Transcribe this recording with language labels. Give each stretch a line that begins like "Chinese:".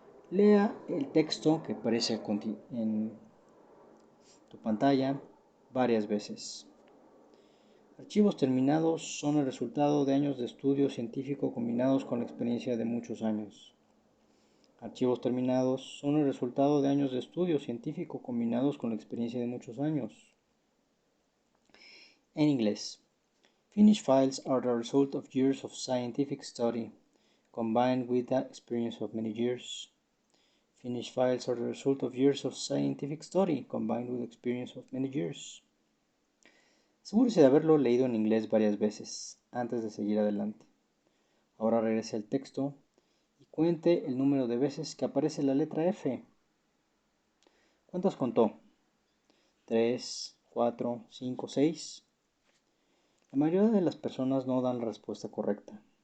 Spanish: Lea el texto que aparece en tu pantalla varias veces. Archivos terminados son el resultado de años de estudio científico combinados con la experiencia de muchos años. Archivos terminados son el resultado de años de estudio científico combinados con la experiencia de muchos años. En inglés,
English: finished files are the result of years of scientific study combined with the experience of many years. Finished files are the result of years of scientific study combined with the experience of many years.
Spanish: Asegúrese de haberlo leído en inglés varias veces antes de seguir adelante. Ahora regrese al texto y cuente el número de veces que aparece la letra F. ¿Cuántas contó? 3, 4, 5, 6. La mayoría de las personas no dan la respuesta correcta.